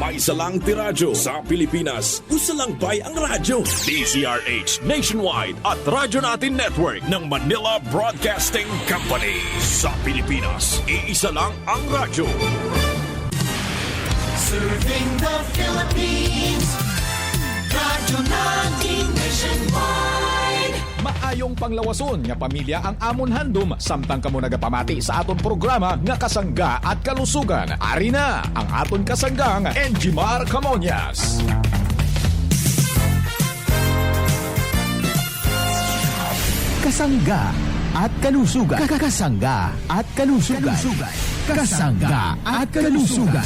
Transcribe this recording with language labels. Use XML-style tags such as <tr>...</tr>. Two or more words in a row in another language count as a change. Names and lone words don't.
<tl>May isa lang tiradyo sa Pilipinas.</tl> <ceb>Usa lang bay ang radyo.</ceb> <tl>DZRH Nationwide at Radyo Natin Network ng Manila Broadcasting Company. Sa Pilipinas, iisa lang ang radyo.</tl> <en>Serving the Philippines.</en> <tl>Radyo Natin Nationwide.</tl> <hil>Maayong panglawason nga pamilya ang amon handom samtang kamo nagapamati sa aton programa nga kasangga at kalusugan. Ari na ang aton kasanggang Enjimar Camonias. Kasangga at kalusugan. Kasangga at kalusugan. Kasangga at kalusugan.</hil>